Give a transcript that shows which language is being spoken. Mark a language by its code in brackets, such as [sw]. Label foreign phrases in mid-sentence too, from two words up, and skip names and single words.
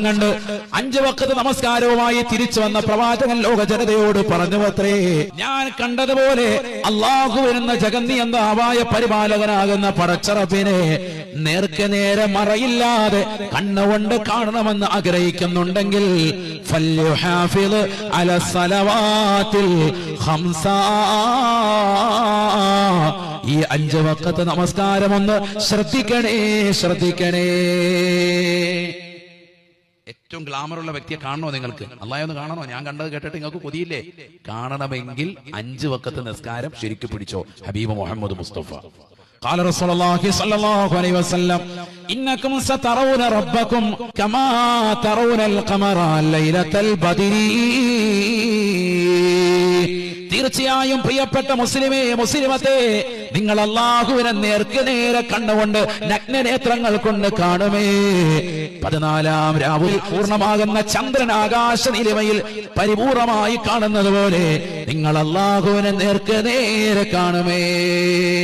[ml] കണ്ട് 5 വഖത്ത് നമസ്കാരവുമായി തിരിച്ചു വന്ന പ്രവാചകൻ ലോക ജനതയോട് പറഞ്ഞുവത്രേ, ഞാൻ കണ്ടതുപോലെ അള്ളാഹു എന്ന ജഗന്നിയന്താവായ പരിപാലകനാകുന്ന പടച്ചറപ്പിനെ നേർക്ക് നേരെ മറയില്ലാതെ കണ്ണുകൊണ്ട് കാണണമെന്ന് ആഗ്രഹിക്കുന്നുണ്ടെങ്കിൽ [ar] فليحافظ على الصلوات الخمس, [ml] ഈ 5 വഖത്ത് നമസ്കാരം ഒന്ന് ശ്രദ്ധിക്കണേ. ഏറ്റവും ഗ്ലാമറുള്ള വ്യക്തിയെ കാണണോ നിങ്ങൾക്ക്? അല്ലാഹു ഒന്ന് കാണണോ? ഞാൻ കണ്ടത് കേട്ടിട്ട് നിങ്ങൾക്ക് കൊതിയില്ലേ? കാണണമെങ്കിൽ 5 വഖത്ത് നിസ്കാരം ശരിക്കും പിടിച്ചോ. [ar] ഹബീബ് മുഹമ്മദ് മുസ്തഫ قال رسول الله صلى الله عليه وسلم إنكم سترون ربكم كما ترون القمر ليلة البدر. [ml] തീർച്ചയായും പ്രിയപ്പെട്ട മുസ്ലിമേ, മുസ്ലിമത്തെ, നിങ്ങൾ അല്ലാഹുവിനെ നേർക്ക് നേരെ കണ്ണുകൊണ്ട് നഗ്നനേത്രങ്ങൾ കൊണ്ട് കാണുമേ. 14-ാം രാവിൽ പൂർണ്ണമാകുന്ന ചന്ദ്രൻ ആകാശ നീലിമയിൽ പരിപൂർണമായി കാണുന്നത് പോലെ നിങ്ങൾ അല്ലാഹുവിനെ നേർക്ക് നേരെ കാണുമേ.